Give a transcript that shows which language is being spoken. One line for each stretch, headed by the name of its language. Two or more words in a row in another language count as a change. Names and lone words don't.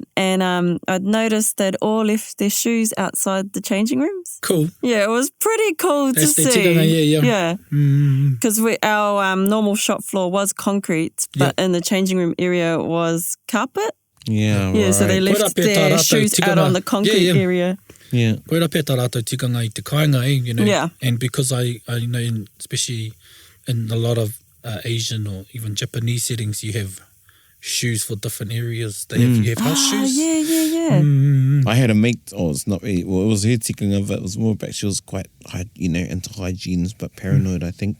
English: And I'd noticed they'd all left their shoes outside the changing rooms. Cool. Yeah, it was pretty cool That's to the see. tikanga, yeah. Yeah. Because our normal shop floor was concrete, but in the changing room area was carpet. Yeah, Yeah, so they
Māori: Koera
English: left
Māori: pē tā
English: their
Māori: rātou
English: shoes out
Māori: tikanga.
English: on the concrete Yeah. area. Yeah.
Māori: Koera pē tā rātou tikanga I te kāinga,
English: you know. Yeah. And because I know, especially in a lot of Asian or even Japanese settings, you have shoes for different areas. You have house shoes. Yeah. I had a mate, it was not really, well, it was her tikanga, but it was more about she was quite, into hygienes, but paranoid, I think.